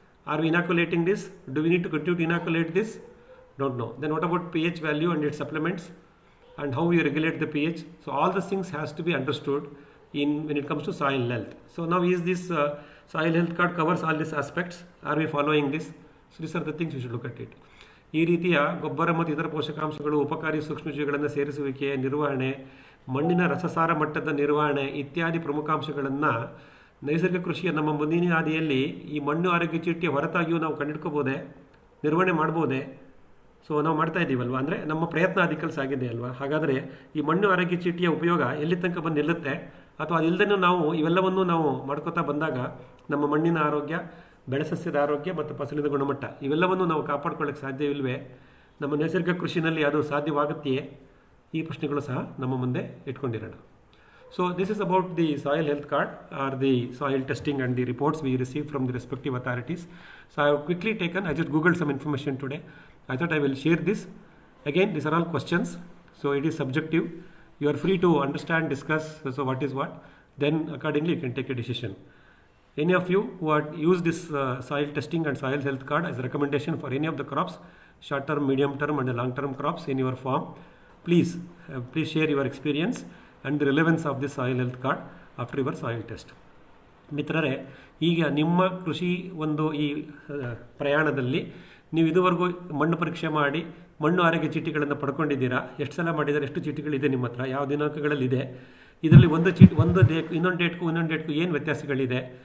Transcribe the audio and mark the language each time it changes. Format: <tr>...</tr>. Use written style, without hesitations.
<en>Are we inoculating this? Do we need to continue to inoculate this? Don't know. Then what about pH value and its supplements, and how we regulate the pH? So all these things has to be understood when it comes to soil health. So now is this soil health card covers all these aspects? Are we following this? So these are the things we should look at it.</en> <kn>ಈ ರೀತಿಯ ಗೊಬ್ಬರ ಮತ್ತು ಇತರ ಪೋಷಕಾಂಶಗಳು, ಉಪಕಾರಿ ಸೂಕ್ಷ್ಮಜೀವಿಗಳನ್ನು ಸೇರಿಸುವಿಕೆ, ನಿರ್ವಹಣೆ, ಮಣ್ಣಿನ ರಸಸಾರ ಮಟ್ಟದ ನಿರ್ವಹಣೆ ಇತ್ಯಾದಿ ಪ್ರಮುಖಾಂಶಗಳನ್ನು ನೈಸರ್ಗಿಕ ಕೃಷಿಯ ನಮ್ಮ ಮುಂದಿನ ಹಾದಿಯಲ್ಲಿ ಈ ಮಣ್ಣು ಆರೋಗ್ಯ ಚೀಟಿಯ ಹೊರತಾಗಿಯೂ ನಾವು ಕಂಡುಹಿಡ್ಕೋಬೋದೇ, ನಿರ್ವಹಣೆ ಮಾಡ್ಬೋದೇ? ಸೊ ನಾವು ಮಾಡ್ತಾ ಇದ್ದೀವಲ್ವ, ಅಂದರೆ ನಮ್ಮ ಪ್ರಯತ್ನ ಅದಕ್ಕೆ ಸಾಗಿದೆ ಅಲ್ವಾ? ಹಾಗಾದರೆ ಈ ಮಣ್ಣು ಆರೋಗ್ಯ ಚೀಟಿಯ ಉಪಯೋಗ ಎಲ್ಲಿ ತನಕ ಬಂದು ನಿಲ್ಲುತ್ತೆ? ಅಥವಾ ಅದಿಲ್ಲದೇ ನಾವು ಇವೆಲ್ಲವನ್ನೂ ನಾವು ಮಾಡ್ಕೋತಾ ಬಂದಾಗ ನಮ್ಮ ಮಣ್ಣಿನ ಆರೋಗ್ಯ, ಬೆಳೆಸಸ್ಯದ ಆರೋಗ್ಯ ಮತ್ತು ಫಸಲಿನ ಗುಣಮಟ್ಟ ಇವೆಲ್ಲವನ್ನು ನಾವು ಕಾಪಾಡ್ಕೊಳ್ಳೋಕ್ಕೆ ಸಾಧ್ಯವಿಲ್ವೇ? ನಮ್ಮ ನೈಸರ್ಗಿಕ ಕೃಷಿನಲ್ಲಿ ಅದು ಸಾಧ್ಯವಾಗುತ್ತೆಯೇ? ಈ ಪ್ರಶ್ನೆಗಳು ಸಹ ನಮ್ಮ ಮುಂದೆ ಇಟ್ಕೊಂಡಿರೋಣ.</kn> <en>So this is about the soil health card are the soil testing and the reports we receive from the respective authorities. So I have quickly taken, I just googled some information today. I thought I will share this. Again these are all questions, so it is subjective. You are free to understand, discuss, so what is what, then accordingly you can take a decision. Any of you who have used this soil testing and soil health card as a recommendation for any of the crops, short term, medium term and long term crops in your farm, please share your experience and the relevance of this soil health card after your soil test.</en> <kn>ಮಿತ್ರರೇ, ಈಗ ನಿಮ್ಮ ಕೃಷಿ ಒಂದು ಈ ಪ್ರಯಾಣದಲ್ಲಿ ನೀವು ಇದುವರೆಗೂ ಮಣ್ಣು ಪರೀಕ್ಷೆ ಮಾಡಿ ಮಣ್ಣು ಆರೋಗ್ಯ ಚೀಟಿಗಳನ್ನು ಪಡ್ಕೊಂಡಿದ್ದೀರಾ? ಎಷ್ಟು ಸಲ ಮಾಡಿದ್ದಾರೆ? ಎಷ್ಟು ಚೀಟಿಗಳಿದೆ ನಿಮ್ಮ ಹತ್ರ? ಯಾವ ದಿನಾಂಕಗಳಲ್ಲಿದೆ? ಇದರಲ್ಲಿ ಒಂದು ಇನ್ನೊಂದು ಡೇಟ್ಗೂ ಏನು ವ್ಯತ್ಯಾಸಗಳಿದೆ?</kn>